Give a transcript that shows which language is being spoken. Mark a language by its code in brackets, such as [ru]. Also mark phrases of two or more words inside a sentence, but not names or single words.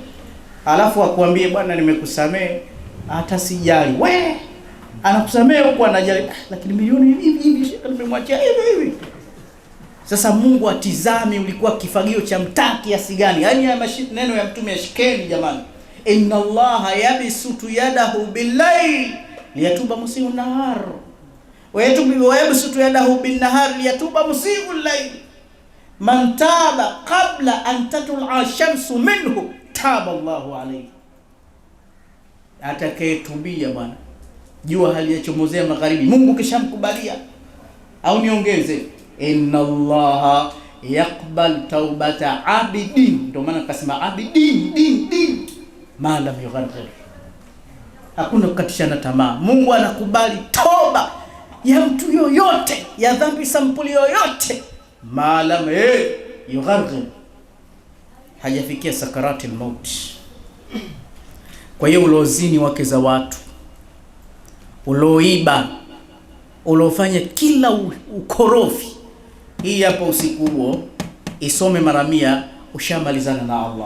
[sw] Alafu akwambie bwana, nimekusamehe, hata sijali. We anakusamehe huko anajali, lakini milioni hivi Sheikh nimemwachia hivi. Sasa Mungu atizame ulikuwa kifagio cha mtaa kiasi gani. Yaani ya neno ya mtume yashikeni jamani. [ar] إن الله يبسط يده بالليل ليتوب مسيء النهار ويبسط يده بالنهار ليتوب مسيء الليل. من تاب قبل أن تطلع الشمس منها تاب الله عليه. [sw] Atakayetubia bwana, jua haliyachomozea magharibi, Mungu kishamkubalia. Au niongeze, [ar] إن الله يقبل توبة عابدين. [sw] Ndio maana akasema [ar] عابدين دين ما لم يغرغر. [sw] Hakuna kukatishana tamaa. Mungu anakubali toba ya mtu yoyote, ya dhambi sampuli yoyote, [ar] ما لم يغرغر, [sw] hajafikia [ar] سكرات الموت. [sw] Kwa hiyo ulozini wake za watu, uloiba, ulofanya kila ukorofi, hii hapa usiku huo isome mara 100, ushamalizana na Allah.